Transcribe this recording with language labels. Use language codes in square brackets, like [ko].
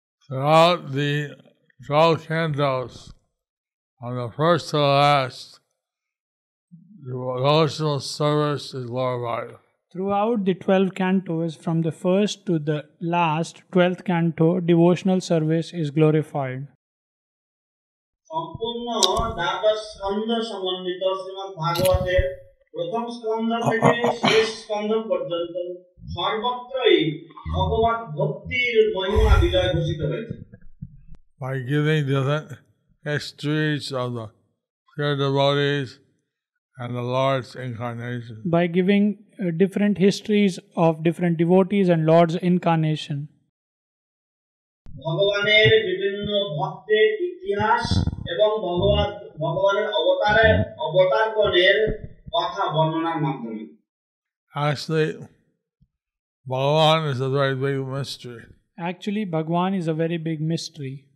[en] Throughout the 12 cantos, on the first to the last, the devotional service is glorified. Throughout the 12 cantos, from the first to the last 12th canto, devotional service is glorified. [bn] সম্পূর্ণ দ্বাদশ স্কন্ধ সমন্বিত শ্রীমদ্ ভাগবতের প্রথম স্কন্ধ থেকে শেষ স্কন্ধ পর্যন্ত সর্বত্রই ভগবত ভক্তির মহিমা বিজয় ঘোষিত হয়েছে। [en] By giving different histories of the pure devotees and the Lord's incarnation. By giving different histories of different devotees and Lord's incarnation. [bn] ভগবানের বিভিন্ন ভক্তের ইতিহাস এবং ভগবানের অবতারগণের কথা বর্ণনার মাধ্যমে। [en] Actually, Bhagavan is a very big mystery. Actually, Bhagwan is a very big mystery.